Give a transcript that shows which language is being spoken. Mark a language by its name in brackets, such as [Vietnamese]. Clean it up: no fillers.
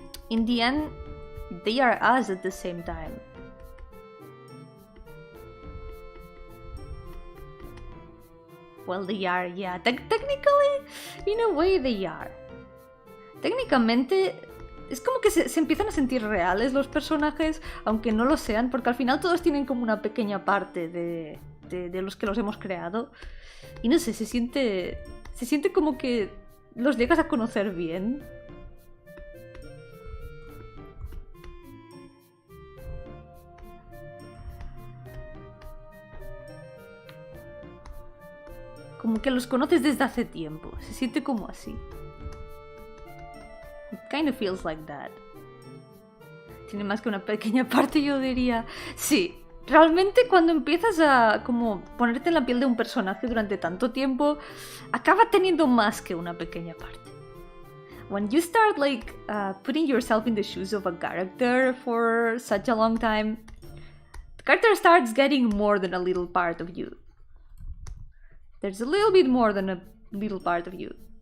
[English] In the end, they are us at the same time. Well, they are, yeah. Technically, in a way they are. [Spanish] Técnicamente, es como que se empiezan a sentir reales los personajes, aunque no lo sean, porque al final todos tienen como una pequeña parte de los que los hemos creado. Y no sé, se siente como que los llegas a conocer bien. Como que los conoces desde hace tiempo. Se siente como así. [English] Kind of feels like that. [Spanish] Tiene más que una pequeña parte, yo diría. Sí, realmente cuando empiezas a como ponerte en la piel de un personaje durante tanto tiempo, acaba teniendo más que una pequeña parte. [English] When you start like putting yourself in the shoes of a character for such a long time, the character starts getting more than a little part of you. There's a little bit more than a little part of you.